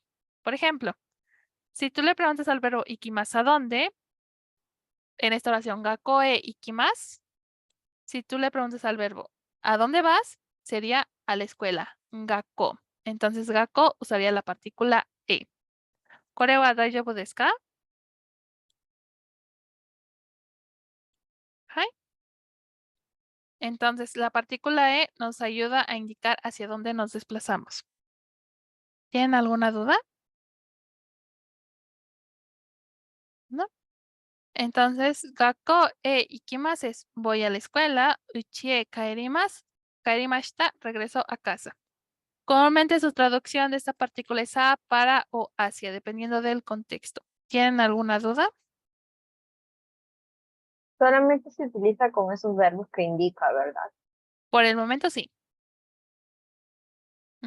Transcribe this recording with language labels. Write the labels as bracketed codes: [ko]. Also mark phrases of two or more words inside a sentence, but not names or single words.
[es] Por ejemplo, si tú le preguntas al verbo ikimas ¿a dónde? En esta oración, [ja] 学校へ行きます. [es] Si tú le preguntas al verbo ¿a dónde vas? Sería a la escuela, gakko. Entonces, gakko usaría la partícula E. [ja] これは大丈夫ですか? [es] ¿Hai? Entonces, la partícula E nos ayuda a indicar hacia dónde nos desplazamos. ¿Tienen alguna duda? ¿No? Entonces, [ja] 学校へ行きます [es] es voy a la escuela, [ja] 家へ帰ります、帰りました, [es] regreso a casa. Comúnmente su traducción de esta partícula es a, para o hacia, dependiendo del contexto. ¿Tienen alguna duda? Solamente se utiliza con esos verbos que indica, ¿verdad? Por el momento sí. Ujú.